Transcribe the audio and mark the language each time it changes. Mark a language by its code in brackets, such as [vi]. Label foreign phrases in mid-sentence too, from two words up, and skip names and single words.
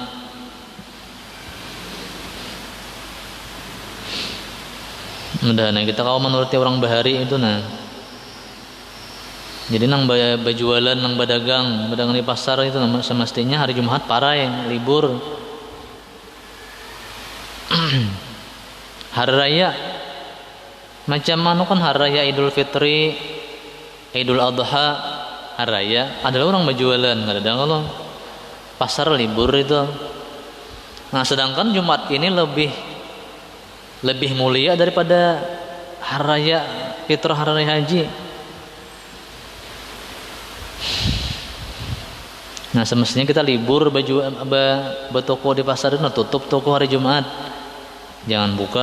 [bjn] Nah, kita kalau menuruti orang bahari itu jadi nang berjualan, nang berdagang di pasar itu semestinya hari Jumat parai libur. [id] Hari raya macam mana kan hari raya Idul Fitri, Idul Adha, hari raya adalah orang berjualan, kadang kalau pasar libur itu. Nah, sedangkan Jumat ini lebih mulia daripada hari raya Fitrah, hari raya haji. Nah, semestinya kita libur bertoko di pasar itu, tutup toko hari Jumat, jangan buka.